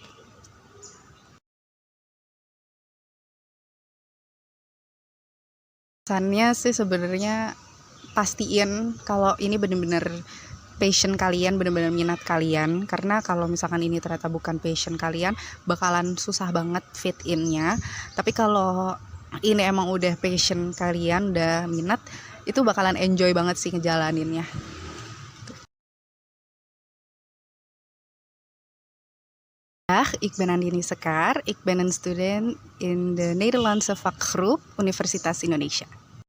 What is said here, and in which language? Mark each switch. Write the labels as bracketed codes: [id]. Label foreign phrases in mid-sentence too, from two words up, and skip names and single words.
[id] Pesannya sih sebenarnya pastiin kalau ini benar-benar passion kalian, benar-benar minat kalian, karena kalau misalkan ini ternyata bukan passion kalian, bakalan susah banget fit innya. Tapi kalau ini emang udah passion kalian, udah minat, itu bakalan enjoy banget sih ngejalaninnya. [nl] Ik ben Andini Sekar, ik ben een student in de Nederlandse vakgroep Universitas Indonesia.